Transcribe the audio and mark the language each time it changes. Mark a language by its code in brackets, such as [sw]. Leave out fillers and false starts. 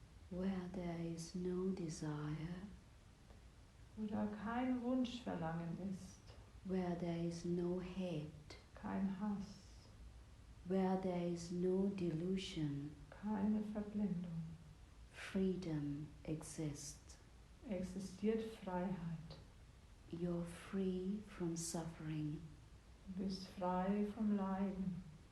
[en] Where there is no desire, [de] Wo da kein Wunschverlangen ist, [en] where there is no hate, [de] kein Hass, [en] where there is no delusion, [de] keine Verblendung, [en] freedom exists. [de] existiert Freiheit. [en] You're free from suffering, [de] Du bist frei vom Leiden,